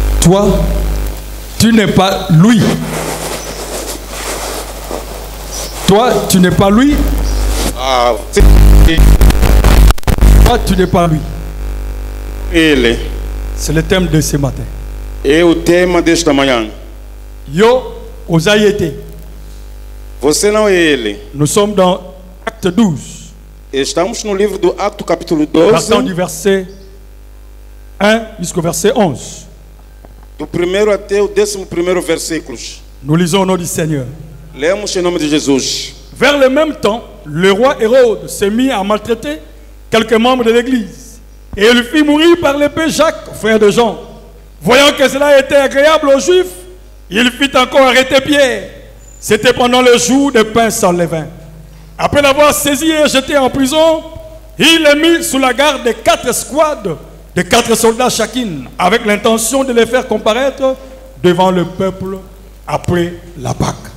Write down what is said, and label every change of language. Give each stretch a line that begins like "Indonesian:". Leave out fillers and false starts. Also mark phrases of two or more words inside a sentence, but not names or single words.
French: toi, tu n'es pas lui. Toi, tu n'es pas lui. Toi, tu n'es pas lui.
Portuguese: Ele.
French: C'est le thème de ce matin.
Portuguese: É o tema desta manhã. Yo, Osaïete. Você não é ele.
French: Nous sommes dans Acte 12.
Portuguese: Estamos no livro do Ato, capítulo
French: Partant 12. du verset 1 jusqu'au verset 11.
Portuguese: Do primeiro até o 11º versículos.
French: Nous lisons au nom du Seigneur.
Portuguese: Lemos em nome de Jesus.
French: Vers le même temps, le roi Hérode s'est mis à maltraiter quelques membres de l'église. Et il fit mourir par l'épée Jacques, frère de Jean. Voyant que cela était agréable aux Juifs, il fit encore arrêter Pierre. C'était pendant le jour des pains sans levain. Après l'avoir saisi et jeté en prison, il les mit sous la garde de 4 escouades, de 4 soldats chacune, avec l'intention de les faire comparaître devant le peuple après la Pâque.